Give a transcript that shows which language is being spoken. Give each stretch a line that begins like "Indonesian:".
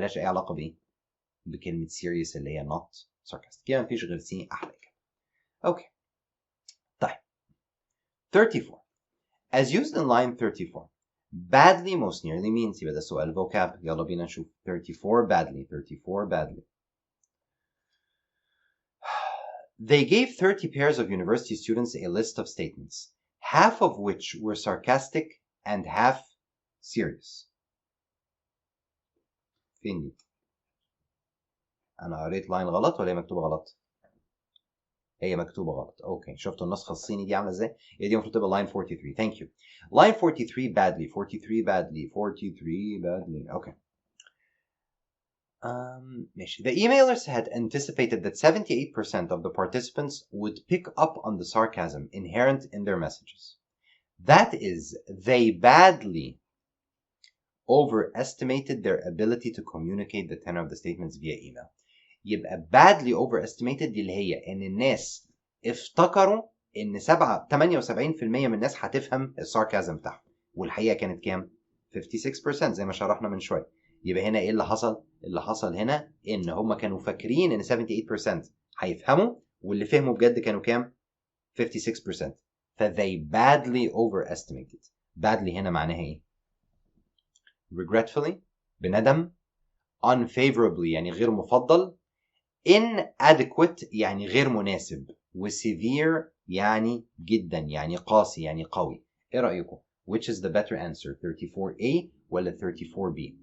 Arabic: ملهاش اي علاقه بايه؟ بكلمه serious اللي هي not sarcastic. يعني مفيش غير سي احلى كده. اوكي طيب 34.
English: As used in line 34, badly most nearly means.
Arabic: يبقى ده سؤال vocab. يلا بينا نشوف 34 badly.
English: 34 badly. They gave 30 pairs of university students a list of statements, half of which were sarcastic and half serious.
Arabic: فين دي؟ أنا قريت لاين غلط ولا هي مكتوبة غلط؟ هي مكتوبة غلط. أوكي شفتوا النسخة الصيني دي عاملة إزاي؟ هي دي المفروض تبقى line 43.
English: Thank you. Line 43 badly. 43 badly. 43 badly. Okay. The emailers had anticipated that 78% of the participants would pick up on the sarcasm inherent in their messages. That is, they badly overestimated their ability to communicate the tenor of the statements via email.
Arabic: يبقى badly overestimated دي اللي هي ان الناس افتكروا ان 78% من الناس هتفهم الساركازم بتاعهم، والحقيقة كانت كام؟ 56% زي ما شرحنا من شوية. يبقى هنا ايه اللي حصل؟ اللي حصل هنا ان هم كانوا فاكرين ان 78% هيفهموا، واللي فهموا بجد كانوا كام؟ 56%.
English: ف they badly overestimated.
Arabic: badly هنا معناها ايه؟ regretfully بندم. unfavorably يعني غير مفضل. inadequate يعني غير مناسب، وsevere يعني جدا يعني قاسي يعني قوي. ايه رأيكم؟
English: Which is the better answer, 34A ولا 34B?